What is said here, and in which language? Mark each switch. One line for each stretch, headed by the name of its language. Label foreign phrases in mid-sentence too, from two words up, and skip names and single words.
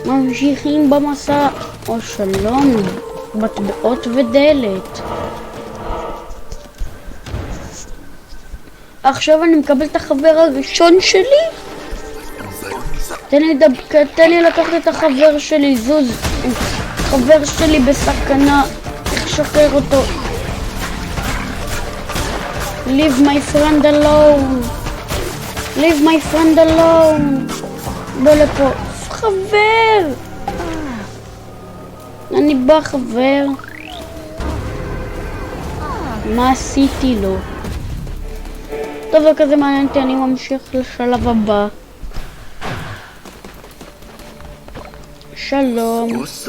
Hebrew: ממשיכים במסע. או שלום, מטבעות ודלת. עכשיו אני מקבל את החבר הראשון שלי? תן לי לקחת את החבר שלי, זוז. חבר שלי בסכנה, איך לשחרר אותו?
English: Leave my friend alone. Leave my friend alone.
Hebrew: בוא לפה. חבר! אני בא חבר. מה עשיתי לו? טוב, כזה מעניין אותי, אני ממשיך לשלב הבא. שלום.